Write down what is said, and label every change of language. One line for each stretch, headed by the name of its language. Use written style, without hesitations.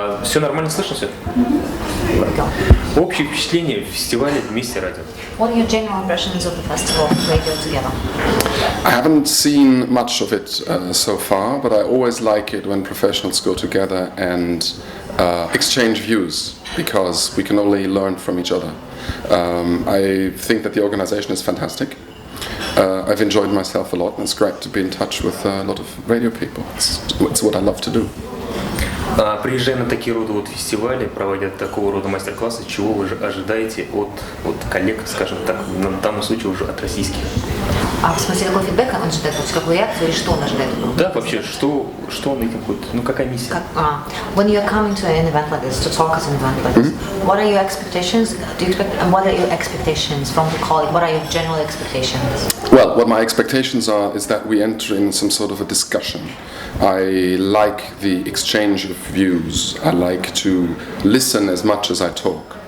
Russian: Все нормально слышно все? Общее впечатление фестиваля «ВМЕСТЕ-РАДИО».
English: What are your general impressions of the festival Radio Together? I haven't seen much of it so far, but I always like it when professionals go together and exchange views, because we can only learn from each other. I think that the organization is fantastic. I've enjoyed myself a lot, and it's great to be in touch with a lot of radio people. It's what I love to do.
Russian: Приезжая на такие рода фестивали, проводя такого рода мастер-классы, чего вы ожидаете от коллег, скажем так, в данном случае уже от российских? А в смысле, какой фидбэк он ожидает? Какую реакцию или что он ожидает? Да, вообще, что он этим будет? Какая миссия?
English: When you are coming to an event like this, to talk at an event like this, what are your expectations? Do you expect, and what are your expectations from the colleague? What are your general expectations? Well, what my expectations are is that we enter in some sort of a discussion. I like the exchange of views. I like to listen as much as I talk.